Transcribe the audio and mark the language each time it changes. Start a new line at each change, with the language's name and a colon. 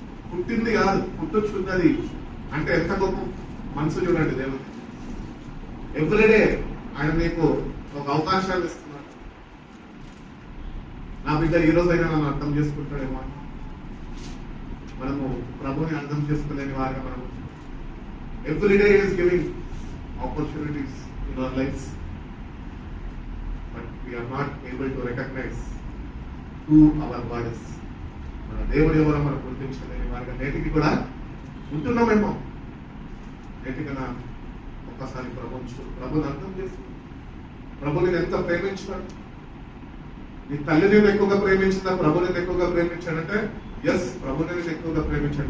Telugu: పుట్టింది కాదు, పుట్టుచున్నది. అంటే ఎంత గొప్ప మనసు చూడండి దేవుడు. ఎవ్రీడే ఆయన నీకు ఒక అవకాశాలు ఇస్తున్నాడు. నా బిడ్డ ఈ రోజైనా నన్ను అర్థం చేసుకుంటాడేమో. మనము ప్రభుని అర్థం చేసుకోలేని వారిగా మనము
English: Every day He is giving opportunities in our lives. But we are not able to recognize who our God is.
Telugu: మన దేవుడు ఎవరో మనం గుర్తించలేని వారిగా నేటికి కూడా ఉంటున్నామేమో. నేటికన్నా ఒక్కసారి ప్రభుని అర్థం చేస్తుంది. ప్రభు నేను ఎంత ప్రేమించాడు. నీ తల్లి నేను ఎక్కువగా ప్రేమించిందా, ప్రభు నేను ఎక్కువగా ప్రేమించాడంటే ఎస్, ప్రభు నేను ఎక్కువగా ప్రేమించాడు.